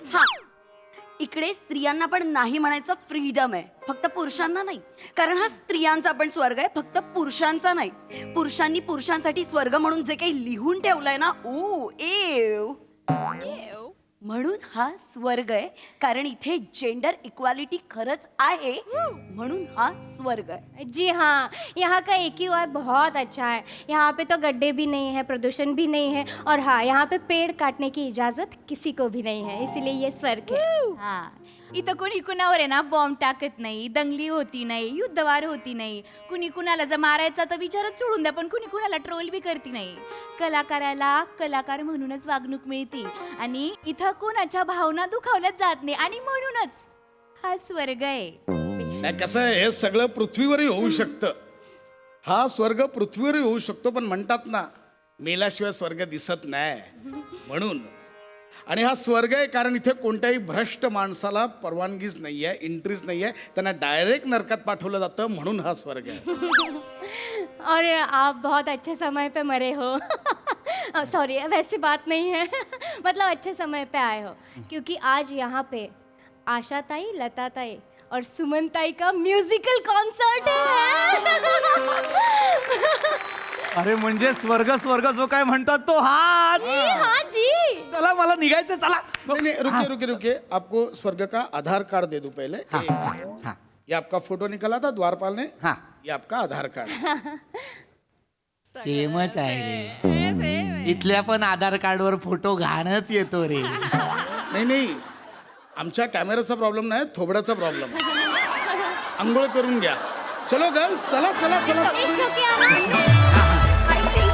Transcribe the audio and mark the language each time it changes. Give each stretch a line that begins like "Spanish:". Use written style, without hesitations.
Marathi: हा इकडे स्त्रियांना पण नाही म्हणायचं फ्रीडम आहे फक्त पुरुषांना नाही कारण हा स्त्रियांचा पण स्वर्ग आहे फक्त पुरुषांचा नाही पुरुषांनी पुरुषांसाठी स्वर्ग म्हणून जे काही लिहून ठेवलंय ना ओ एव म्हणून हा स्वर्ग आहे कारण इथे जेंडर इक्वालिटी खरंच आहे म्हणून हा स्वर्ग आहे
Hindi: जी हाँ, यहाँ का AQI बहुत अच्छा है। यहाँ पे तो गड्ढे भी नहीं है, प्रदूषण भी नहीं है, और हाँ यहाँ पे पेड़ काटने की इजाज़त किसी को भी नहीं है, इसीलिए ये स्वर्ग है।
Marathi: हा इथं कोणी कुणावर आहे ना बॉम्ब टाकत नाही दंगली होती नाही युद्धवार होती नाही कुणी कुणाला जर मारायचा तर विचारच सोडून द्या पण कुणी कुणाला ट्रोल बी करती नाही कलाकाराला कलाकार म्हणूनच वागणूक मिळते आणि इथं कोणाच्या भावना दुखावल्याच जात नाही आणि म्हणूनच हा स्वर्ग आहे नाही कसं आहे हे सगळं पृथ्वीवरही होऊ शकतं हा स्वर्ग पृथ्वीवरही होऊ शकतो पण म्हणतात ना मेल्याशिवाय स्वर्ग दिसत नाही म्हणून आणि हा स्वर्ग आहे कारण इथे कोणत्याही भ्रष्ट माणसाला परवानगीच नाही आहे एंट्रीच नाही आहे त्यांना डायरेक्ट नरकात पाठवलं जातं म्हणून हा स्वर्ग आहे
Hindi: और आप बहुत अच्छे समय पे मरे हो सॉरी वैसी बात नहीं है मतलब अच्छे समय पे आए हो क्योंकि आज यहाँ पे आशा ताई लता ताई और सुमन ताई का म्यूजिकल कॉन्सर्ट है
Marathi: अरे म्हणजे स्वर्ग स्वर्ग जो काय म्हणतात तो हाच
Hindi: जी हाँ जी
Marathi: चला मला निघायचं चला
Hindi: नहीं नहीं रुकिए रुकिए रुकिए आपको स्वर्ग का आधार कार्ड दे दूं पहले एक सेकंड ये आपका फोटो निकला था द्वारपाल ने ये आपका आधार कार्ड
Marathi: सेमच आहे रे इथल्या पण आधार कार्डवर फोटो घाणच येतो रे नाही नाही आमच्या कॅमेराचा प्रॉब्लेम नाही थोबड्याचा प्रॉब्लेम आंघोळ करून घ्या
Hindi: चलो गर्ल्स
Marathi: चला चला चला ईशो के आनंद